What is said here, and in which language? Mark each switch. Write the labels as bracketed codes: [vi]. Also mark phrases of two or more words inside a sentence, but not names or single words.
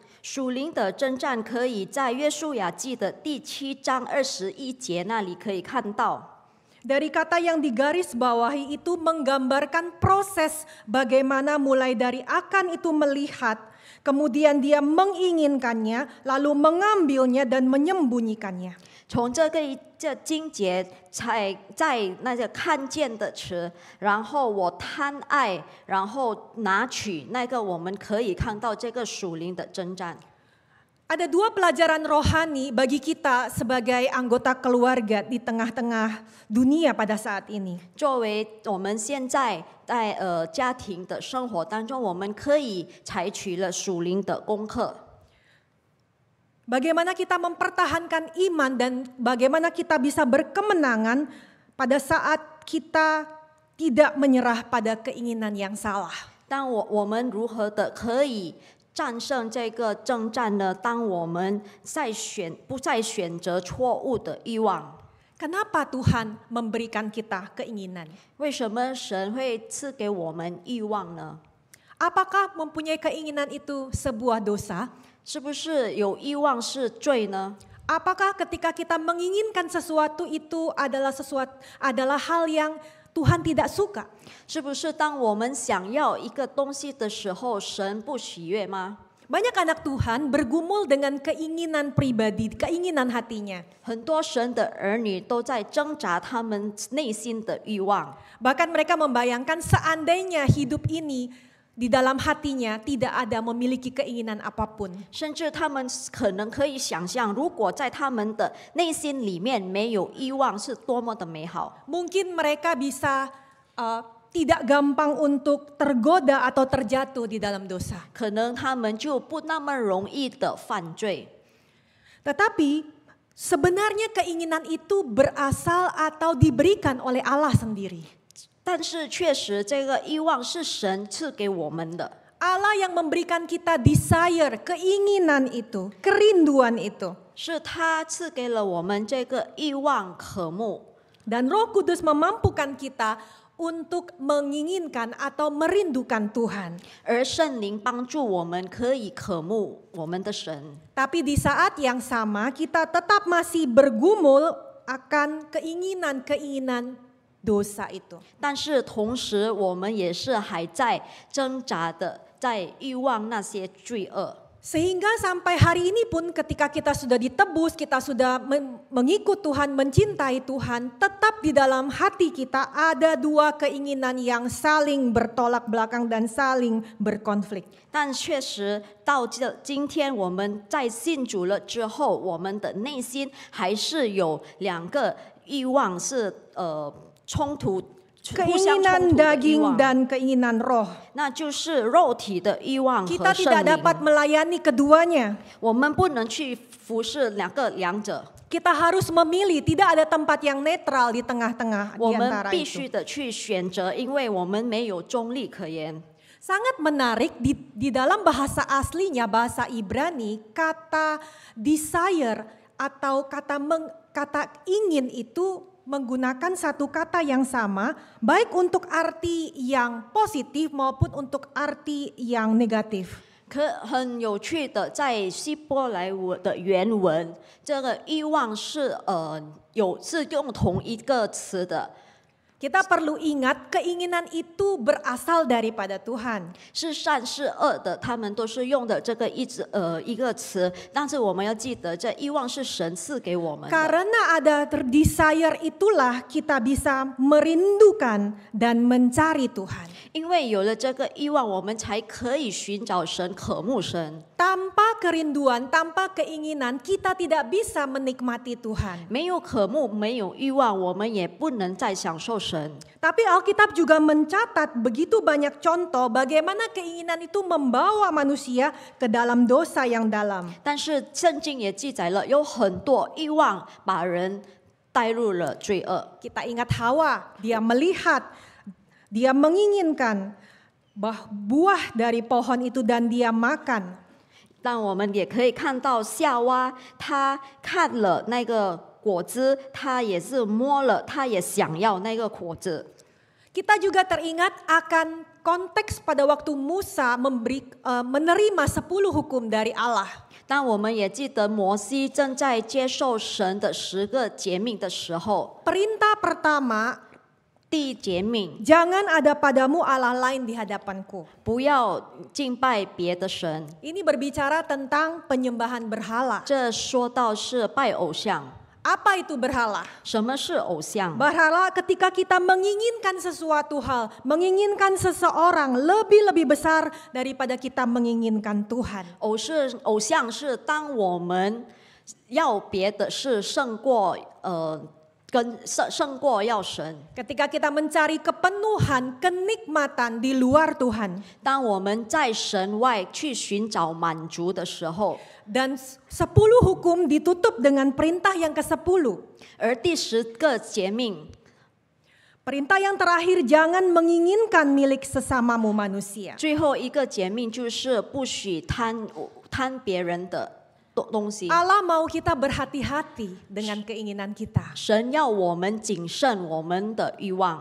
[zh] 属灵的征战可以在约书亚记的第7章21节那里可以看到。 [id] Dari kata yang digaris bawahi itu menggambarkan proses bagaimana mulai dari akan itu melihat, kemudian dia menginginkannya, lalu mengambilnya dan menyembunyikannya. [zh] 从这经节在那个看见的词，然后我贪爱，然后拿取那个，我们可以看到这个属灵的征战。 [id] Ada dua pelajaran rohani bagi kita sebagai anggota keluarga di tengah-tengah dunia pada saat ini. [zh] 作为我们现在在家庭的生活当中，我们可以采取了属灵的功课。 [id] Bagaimana kita mempertahankan iman dan bagaimana kita bisa berkemenangan pada saat kita tidak menyerah pada keinginan yang salah. [zh] 当我们如何的可以 战胜这个征战呢？当我们不再选择错误的欲望， [id] Kenapa Tuhan memberikan kita keinginan? [zh] 为什么神会赐给我们欲望呢？ [id] Apakah mempunyai keinginan itu sebuah dosa? [zh] 是不是有欲望是罪呢？ [id] Apakah ketika kita menginginkan sesuatu itu adalah hal yang Tuhan tidak suka? [zh] 是不是当我们想要一个东西的时候，神不喜悦吗？ [id] Banyak anak Tuhan bergumul dengan keinginan pribadi, keinginan hatinya. [zh] 很多神的儿女都在挣扎他们内心的欲望， [id] Bahkan mereka membayangkan seandainya hidup ini di dalam hatinya tidak ada memiliki keinginan apapun. [zh] 甚至他们可能可以想象，如果在他们的内心里面没有欲望，是多么的美好。 [id] Mungkin mereka bisa tidak gampang untuk tergoda atau terjatuh di dalam dosa. [zh] 可能他们就不那么容易的犯罪。 [id] Tetapi sebenarnya keinginan itu berasal atau diberikan oleh Allah sendiri. [zh] 但是确实，这个欲望是神赐给我们的。 [id] Allah yang memberikan kita desire, keinginan itu, kerinduan itu. [zh] 是他赐给了我们这个欲望渴慕， [id] Dan Roh Kudus memampukan kita untuk menginginkan atau merindukan Tuhan. [zh] 而圣灵帮助我们可以渴慕我们的神。 [id] Tapi di saat yang sama kita tetap masih bergumul akan keinginan-keinginan dosa itu. [zh] 但是同时，我们也是还在挣扎的，在欲望那些罪恶。 [id] Sehingga sampai hari ini pun ketika kita sudah ditebus, kita sudah mengikut Tuhan, mencintai Tuhan, tetap di dalam hati kita ada dua keinginan yang saling bertolak belakang dan saling berkonflik. [zh] 但确实到今天，我们在信主了之后，我们的内心还是有两个欲望是冲突。 [id] Keinginan daging dan keinginan roh. [zh] 那就是肉体的欲望和 [id] Kita [zh] 圣 [id] tidak [zh] 灵。 [id] dapat melayani keduanya. [zh] 我们不能去服侍两者， [id] Kita harus memilih, tidak ada tempat yang netral di tengah-tengah [zh] 我 [id] di [zh] 们 [id] antara [zh] 必 [id] itu. [zh] 须的去选择，因为我们没有中立可言。 [id] Sangat menarik di dalam bahasa aslinya, bahasa Ibrani, kata desire atau kata ingin itu menggunakan satu kata yang sama, baik untuk arti yang positif maupun untuk arti yang negatif. [zh] 很有趣的，在希伯来文的原文，这个欲望是用同一个词的。 [id] Kita perlu ingat keinginan itu berasal daripada Tuhan. [zh] 是善是恶的，他们都是用的这个一个词，但是我们要记得，这欲望是神赐给我们的。 [id] Karena ada desire itulah kita bisa merindukan dan mencari Tuhan. [zh] 因为有了这个欲望，我们才可以寻找神、渴慕神。 [id] Tanpa kerinduan, tanpa keinginan, kita tidak bisa menikmati Tuhan. [zh] 没有渴慕，没有欲望，我们也不能再享受神。 [id] Tapi Alkitab juga mencatat begitu banyak contoh bagaimana keinginan itu membawa manusia ke dalam dosa yang dalam. [zh] 但是圣经也记载了，有很多欲望把人带入了罪恶。 [id] Kita ingat Hawa, dia melihat, dia menginginkan buah dari pohon itu dan dia makan. [zh] 但我们也可以看到夏娃，她看了那个果子，她也是摸了，她也想要那个果子。 [id] Kita juga teringat akan konteks pada waktu Musa menerima 10 hukum dari Allah. [zh] 当我们也记得摩西正在接受神的10个诫命的时候， [id] Perintah pertama, [zh] 第一诫命 [id] jangan ada padamu Allah lain di hadapanku. [zh] 不要敬拜别的神， [id] Ini berbicara tentang penyembahan berhala. [zh] 这说到是拜偶像。 [id] Apa itu berhala? [zh] 什么是偶像？ [id] Berhala ketika kita menginginkan sesuatu hal, menginginkan seseorang lebih besar daripada kita menginginkan Tuhan. [zh] 偶像是当我们要别的事胜过要神。 [id] Ketika kita mencari kepenuhan, kenikmatan di luar Tuhan. [zh] 当我们在神外去寻找满足的时候， [id] Dan 10 hukum ditutup dengan perintah yang ke-10. [zh] 而第10个诫命， [id] Perintah yang terakhir, jangan menginginkan milik sesamamu manusia. [zh] 最后一个诫命就是不许贪别人的东西。 [id] Allah mau kita berhati-hati dengan keinginan kita. [zh] 神要我们谨慎我们的欲望。